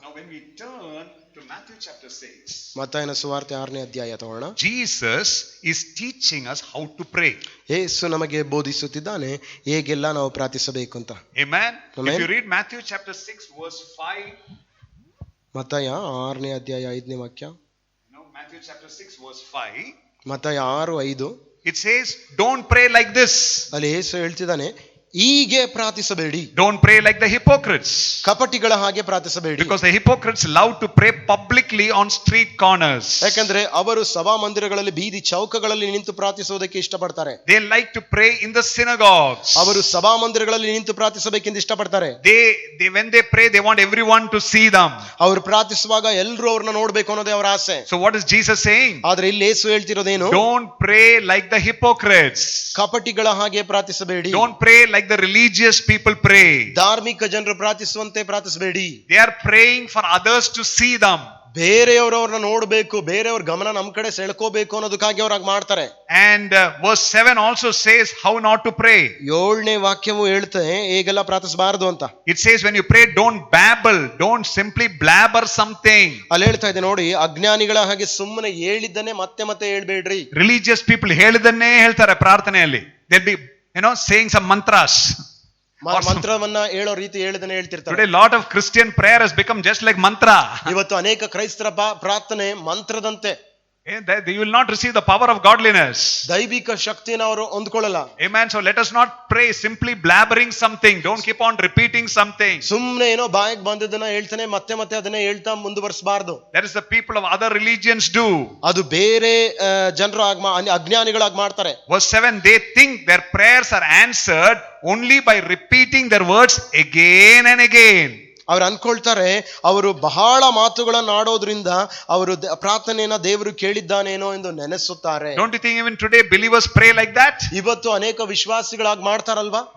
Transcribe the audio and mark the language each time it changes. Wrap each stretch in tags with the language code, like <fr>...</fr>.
<en>Now when we turn to Matthew chapter 6,</en> <kn>ಮತ್ತಾಯನ ಸುವಾರ್ತೆ 6ನೇ ಅಧ್ಯಾಯ ತಗೊಳ್ಳೋಣ.</kn> <en>Jesus is teaching us how to pray.</en> <kn>ಯೇಸು ನಮಗೆ ಬೋಧಿಸುತ್ತಿದ್ದಾನೆ ಹೇಗೆಲ್ಲ ನಾವು ಪ್ರಾರ್ಥಿಸಬೇಕು ಅಂತ.</kn> <en>Amen. Amen. If you read Matthew chapter 6 verse 5,</en> <kn>ಮತ್ತಾಯ 6ನೇ ಅಧ್ಯಾಯ 5ನೇ ವಾಕ್ಯ.</kn> <en>Matthew chapter 6 verse 5,</en> <kn>ಮತ್ತಾಯ 6:5</kn> <en>it says, don't pray like this.</en> <kn>ಅಲ್ಲಿ ಯೇಸು ಹೇಳ್ತಿದ್ದಾನೆ ಹೀಗೆ ಪ್ರಾರ್ಥಿಸಬೇಡಿ.</kn> <en>Don't pray like the hypocrites.</en> <kn>ಕಪಟಿಗಳ ಹಾಗೆ ಪ್ರಾರ್ಥಿಸಬೇಡಿ.</kn> <en>Because the hypocrites love to pray publicly on street corners.</en> <kn>ಯಾಕಂದ್ರೆ ಅವರು ಸಭಾ ಮಂದಿರಗಳಲ್ಲಿ ಬೀದಿ ಚೌಕಗಳಲ್ಲಿ ನಿಂತು ಪ್ರಾರ್ಥಿಸುವುದಕ್ಕೆ ಇಷ್ಟಪಡ್ತಾರೆ.</kn> <en>They like to pray in the synagogues.</en> <kn>ಅವರು ಸಭಾ ಮಂದಿರಗಳಲ್ಲಿ ನಿಂತು ಪ್ರಾರ್ಥಿಸಬೇಕೆಂದು ಇಷ್ಟಪಡ್ತಾರೆ.</kn> <en>They when they pray, they want everyone to see them.</en> <kn>ಅವರು ಪ್ರಾರ್ಥಿಸುವಾಗ ಎಲ್ಲರೂ ಅವ್ರನ್ನ ನೋಡ್ಬೇಕು ಅನ್ನೋದೇ ಅವರ ಆಸೆ.</kn> <en>So what is Jesus saying?</en> <kn>ಆದ್ರೆ ಇಲ್ಲಿ ಯೇಸು ಹೇಳ್ತಿರೋದೇನು?</kn> <en>Don't pray like the hypocrites.</en> <kn>ಕಪಟಿಗಳ ಹಾಗೆ ಪ್ರಾರ್ಥಿಸಬೇಡಿ.</kn> <en>Don't pray like the religious people pray.</en> <kn>ಧಾರ್ಮಿಕ ಜನರು ಪ್ರಾರ್ಥಿಸುವಂತೆ ಪ್ರಾರ್ಥಿಸಬೇಡಿ.</kn> <en>They are praying for others to see them.</en> <kn>ಬೇರೆಯವರವ್ರನ್ನ ನೋಡ್ಬೇಕು, ಬೇರೆಯವ್ರ ಗಮನ ನಮ್ ಕಡೆ ಸೆಳ್ಕೋಬೇಕು ಅನ್ನೋದಕ್ಕಾಗಿ ಅವ್ರಾಗ ಮಾಡ್ತಾರೆ.</kn> <en>And verse 7 also says how not to pray.</en> <kn>7ನೇ ವಾಕ್ಯವು ಹೇಳ್ತೆ ಹೇಗೆಲ್ಲ ಪ್ರಾರ್ಥಿಸಬಾರದು ಅಂತ.</kn> <en>It says when you pray, don't babble, don't simply blabber something.</en> <kn>ಅಲ್ಲಿ ಹೇಳ್ತಾ ಇದೆ ನೋಡಿ, ಅಜ್ಞಾನಿಗಳ ಹಾಗೆ ಸುಮ್ಮನೆ ಹೇಳಿದ್ದನ್ನೇ ಮತ್ತೆ ಮತ್ತೆ ಹೇಳ್ಬೇಡ್ರಿ.</kn> <en>Religious people</en> <kn>ಹೇಳಿದನ್ನೇ ಹೇಳ್ತಾರೆ ಪ್ರಾರ್ಥನೆಯಲ್ಲಿ.</kn> <en>They'll be saying some mantras.</en> <kn>ಮಂತ್ರವನ್ನ ಹೇಳೋ ರೀತಿ ಹೇಳಿದನೆ ಹೇಳ್ತಿರ್ತಾರೆ.</kn> <en>Today lot of Christian prayer has become just like mantra.</en> <kn>ಇವತ್ತು ಅನೇಕ ಕ್ರೈಸ್ತರ ಪ್ರಾರ್ಥನೆ ಮಂತ್ರದಂತೆ.</kn> <en>You will not receive the power of godliness.</en> <kn>ದೈವಿಕ ಶಕ್ತಿಯನ್ನು ಅವರು ಹೊಂದ್ಕೊಳ್ಳಲ್ಲ.</kn> <en>Amen. So let us not pray simply blabbering something. Don't keep on repeating something.</en> <kn>ಸುಮ್ಮನೆ ಏನೋ ಬಾಯಿಗೆ ಬಂದದನ್ನ ಹೇಳ್ತಾನೆ ಮತ್ತೆ ಮತ್ತೆ ಅದನ್ನೇ ಹೇಳ್ತಾ ಮುಂದುವರಿಸಬಾರದು.</kn> <en>That is the people of other religions do.</en> <kn>ಅದು ಬೇರೆ ಜನರು ಅಜ್ಞಾನಿಗಳಾಗಿ ಮಾಡ್ತಾರೆ.</kn> <en>Verse 7, they think their prayers are answered only by repeating their words again and again.</en> <kn>ಅವ್ರು ಅನ್ಕೊಳ್ತಾರೆ ಅವರು ಬಹಳ ಮಾತುಗಳನ್ನು ಆಡೋದ್ರಿಂದ ಅವರು ಪ್ರಾರ್ಥನೆಯನ್ನ ದೇವರು ಕೇಳಿದ್ದಾನೇನೋ ಎಂದು ನೆನೆಸುತ್ತಾರೆ.</kn> <en>Don't you think even today believers pray like that?</en> <kn>ಇವತ್ತು ಅನೇಕ ವಿಶ್ವಾಸಿಗಳಾಗಿ ಮಾಡ್ತಾರಲ್ವಾ?</kn>